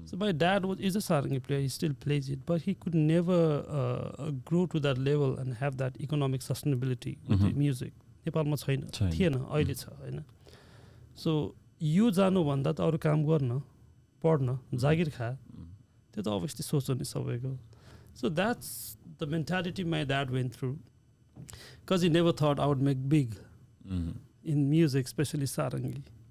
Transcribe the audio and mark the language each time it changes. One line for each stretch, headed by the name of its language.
English: So my dad is a sarangi player. He still plays it, but he could never grow to that level and have that economic sustainability with the music.
Nepali: नेपालमा छैन थिएन अहिले छ हैन. So यो जानु भन्दा त अरु काम गर्न पढ्न जागिर खा त्यो त obviously सोच हो नि सबैको.
English: So that's the mentality my dad went through, because he never thought I would make big in music, especially sarangi.